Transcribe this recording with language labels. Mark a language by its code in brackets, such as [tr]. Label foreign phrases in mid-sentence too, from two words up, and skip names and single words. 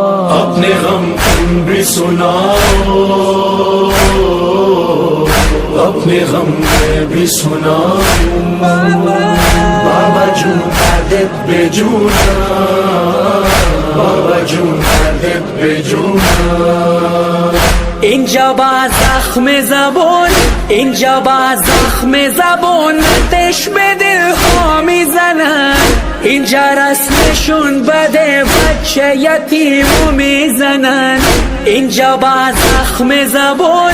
[ur] اپنے غم تم بھی سناؤ، اپنے غم میں بھی سناؤ، [fa] بابا جون عادت بے جونا، بابا جون عادت بے جونا، اینجا با زخم زبون، اینجا با زخم زبون آتش به دل ها میزنن، اینجا رسمشون بده بچه یتیمو میزنن، اینجا با زخم زبون،